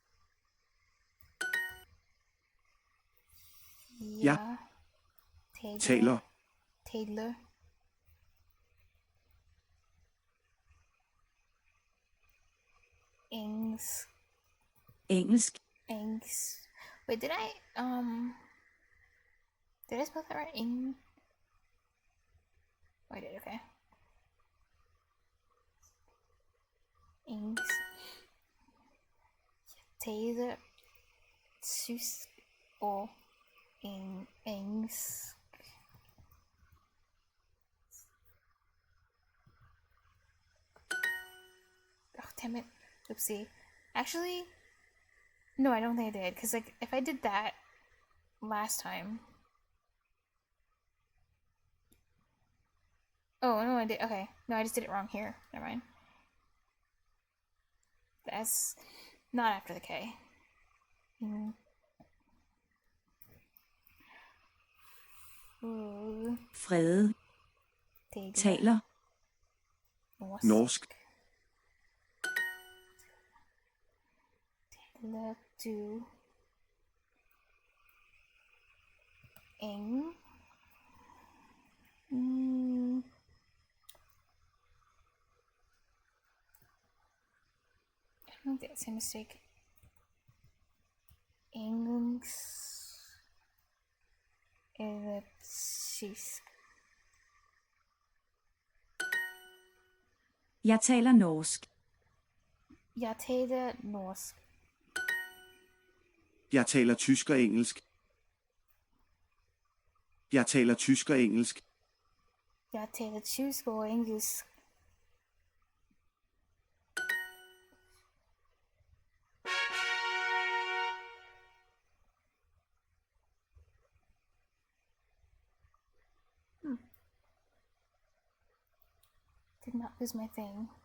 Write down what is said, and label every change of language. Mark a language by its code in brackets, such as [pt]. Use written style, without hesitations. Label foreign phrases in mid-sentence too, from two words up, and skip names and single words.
[da] Ja. Taylor. taler, Taylor. Engelsk. Engelsk, Engelsk. [en] Wait, did I spell that right? Oh, I did, [da] okay. Engelsk. Taylor. Tysk og engelsk. [en] Oh, damn it. Oopsie. Actually, no, I don't think I did. Because, like, if I did that last time. Oh, no, I did. Okay. No, I just did it wrong here. Never mind. The S, not after the K. [da] Frede, taler, norsk, Taler du eng. [en] I don't think that's a mistake. [da] Engelsk eller tysk. jeg taler norsk. Jeg taler norsk. jeg taler tysk og engelsk, jeg taler tysk og engelsk, Jeg taler tysk og engelsk. [en] Did not lose my thing.